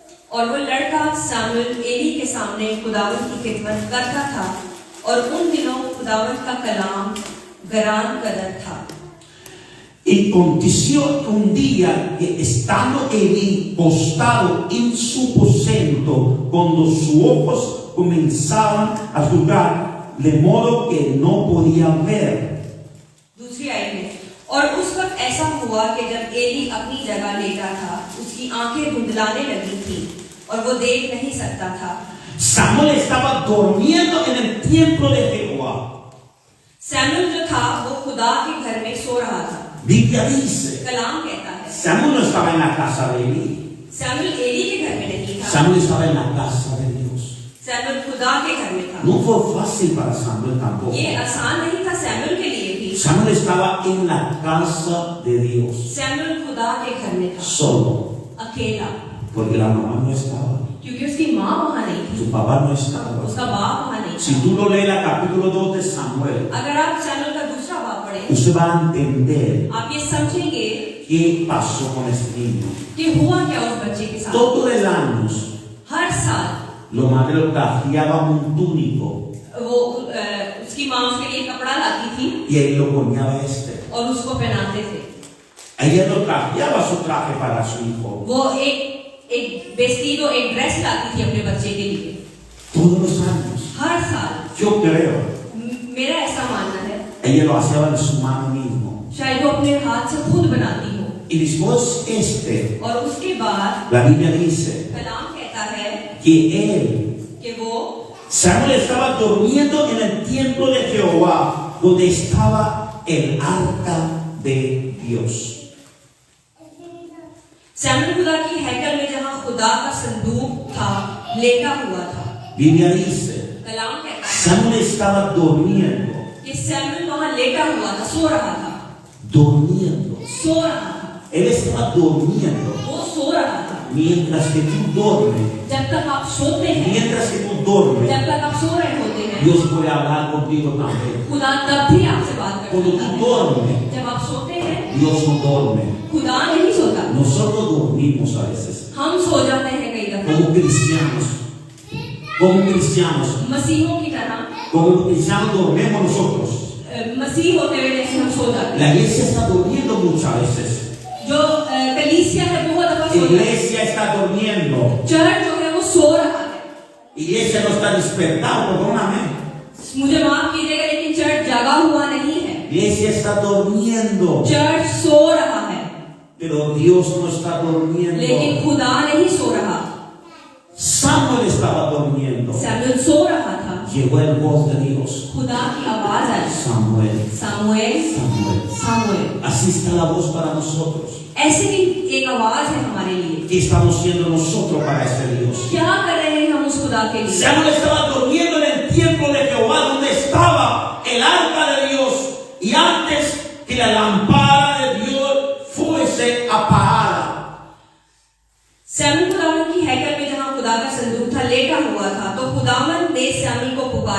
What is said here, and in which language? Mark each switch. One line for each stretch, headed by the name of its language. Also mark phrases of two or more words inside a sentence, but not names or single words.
Urdu: اور وہ لڑکا سیموئیل ایلی کے سامنے خداوند کی خدمت کرتا تھا اور ان دنوں خداوند کا کلام گراں قدر تھا.
Spanish: Y aconteció un día que estando Elí postado en su aposento, cuando sus ojos comenzaban a jugar, de modo que no podía ver.
Urdu: دوسری آیت میں، اور اس وقت ایسا ہوا کہ جب ایلی اپنی جگہ لیٹا تھا، اس کی آنکھیں دھندلانے لگی تھی اور وہ دیکھ نہیں سکتا تھا.
Spanish: Samuel estaba durmiendo en el templo de Jehová.
Urdu: سیموئیل جو تھا وہ خدا کے گھر میں سو رہا تھا.
Spanish: Biblia dice,
Urdu: کلام کہتا ہے
Spanish: Samuel no estaba en la casa de Elí.
Urdu: سیموئیل ایلی کے گھر میں نہیں تھا,
Spanish: Samuel estaba en la casa de Dios.
Urdu: سیموئیل خدا کے گھر میں تھا.
Spanish: No fue fácil para Samuel tampoco.
Urdu: یہ آسان نہیں تھا سیموئیل کے لیے بھی.
Spanish: Samuel estaba en la casa de Dios,
Urdu: سیموئیل خدا کے گھر میں تھا,
Spanish: solo,
Urdu: अकेला,
Spanish: porque la mamá no estaba,
Urdu: کیونکہ اس کی ماں وہاں نہیں تھی,
Spanish: su papá no estaba.
Urdu: اس کا باپ وہاں نہیں
Spanish: Si
Urdu: था।
Spanish: tú lo lees el capítulo 2 de Samuel,
Urdu: اگر آپ سیموئیل کا دوسرا باپ پڑھیں,
Spanish: usted va a entender
Urdu: آپ یہ سمجھیں گے
Spanish: qué pasó con este niño.
Urdu: کہ ہوا کیا اس بچے کے ساتھ.
Spanish: Todo el año,
Urdu: ہر سال
Spanish: los madres lo trajeaban un túnico
Urdu: وہ اس کی ماں اس کے لیے کپڑا لاتی تھی
Spanish: y él lo ponía
Urdu: اور اس کو پہناتے تھے.
Spanish: Ella lo trajeaba su traje para su hijo.
Urdu: وہ ایک vestido، ایک ڈریس لاتی تھی اپنے بچے کے لیے
Spanish: Todos los años.
Urdu: ہر سال.
Spanish: Yo creo.
Urdu: میرا ایسا ماننا ہے,
Spanish: Ella lo hacía en su mano mismo.
Urdu: شاید وہ اپنے ہاتھ سے خود بناتی ہو.
Spanish: Y después
Urdu: اور اس کے بعد
Spanish: la Biblia dice
Urdu: کلام کہتا ہے
Spanish: que él,
Urdu: کہ وہ
Spanish: Samuel estaba durmiendo en el templo de Jehová, donde estaba el arca de Dios.
Urdu: سیموئیل خدا کی ہیکل میں جہاں خدا کا صندوق تھا لیٹا ہوا تھا.
Spanish: Biblia dice,
Urdu: کلام کہتا ہے
Spanish: Samuel estaba durmiendo,
Urdu: کہ سیموئیل وہاں لیٹا ہوا تھا، سو رہا تھا,
Spanish: durmiendo.
Urdu: سو رہا تھا,
Spanish: Él estaba durmiendo.
Urdu: وہ سو رہا تھا.
Spanish: Mientras que tú duermes,
Urdu: جب تک آپ سوتے ہیں,
Spanish: mientras que tú duermes,
Urdu: جب تک آپ سو رہے ہوتے ہیں,
Spanish: Dios puede hablar contigo también.
Urdu: خدا تب بھی آپ سے بات
Spanish: Cuando
Urdu: करता
Spanish: tú
Urdu: है।
Spanish: duermes,
Urdu: جب آپ سوتے ہیں,
Spanish: Dios no duerme.
Urdu: خدا نہیں سوتا.
Spanish: Nosotros dormimos a veces.
Urdu: ہم سو جاتے ہیں کئی دفعہ,
Spanish: Como cristianos. Como cristianos.
Urdu: مسیحوں کی طرح.
Spanish: Como cristianos dormimos nosotros.
Urdu: مسیح ہوتے ہوئے جیسے ہم سو جاتے ہیں.
Spanish: La iglesia está durmiendo muchas veces.
Urdu: جو کلیسیا ہے بہت دفعہ
Spanish: La
Urdu: سو جاتی ہے.
Spanish: iglesia está durmiendo.
Urdu: چرچ جو ہے وہ سو رہا ہے.
Spanish: Iglesia no está despertada, perdóname.
Urdu: مجھے معاف کیجیے گا لیکن چرچ جاگا ہوا نہیں ہے.
Spanish: Iglesia está durmiendo.
Urdu: چرچ سو رہا ہے,
Spanish: Pero Dios no está durmiendo.
Urdu: لیکن خدا نہیں سو رہا.
Spanish: Samuel estaba durmiendo.
Urdu: سیموئیل سو رہا تھا,
Spanish: Llegó el voz de Dios.
Urdu: خدا کی آواز آئی,
Spanish: Samuel.
Urdu: सामुएल,
Spanish: Samuel.
Urdu: सामुएल।
Spanish: Así está la voz para nosotros.
Urdu: ایسے بھی ایک آواز ہے ہمارے لیے.
Spanish: ¿Qué estamos siendo nosotros para este Dios?
Urdu: کیا کر رہے ہیں ہم اس خدا کے لیے?
Spanish: Samuel estaba durmiendo en el templo de Jehová, donde estaba el arca de Dios, y antes que la lámpara de Dios fuese apagada.
Urdu: سیموئیل خداون کی ہیکل میں جہاں خدا کا صندوق تھا لیٹا ہوا تھا، تو خداون نے سیموئیل کو پکارا.